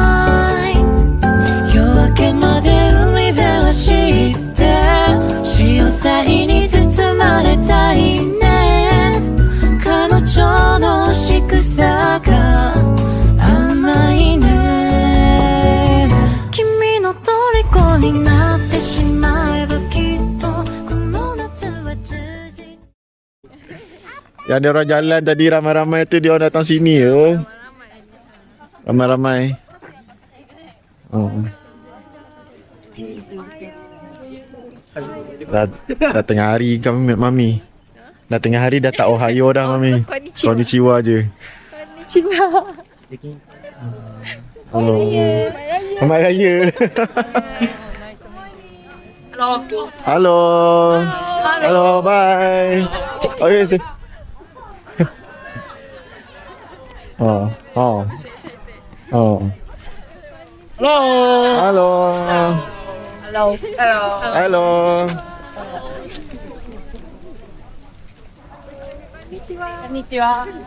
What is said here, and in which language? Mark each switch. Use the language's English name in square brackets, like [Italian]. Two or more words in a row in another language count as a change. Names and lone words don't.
[Japanese] 夜明けまで海辺走って潮騒に包まれたいね彼女の仕草が甘いね君の虜になってしまえばきっとこの夏は充実 [Malay] Yang dia orang jalan tadi ramai-ramai tu dia orang datang sini je. Ramai-ramai. Oh. Dah tengah hari kami Mami. Dah tengah hari dah tak Ohio dah Mami. Konnichiwa je. Konnichiwa. Hello. Selamat Raya. [English] Hello. Hello, bye. Okay, say. Oh. Hello. Konnichiwa.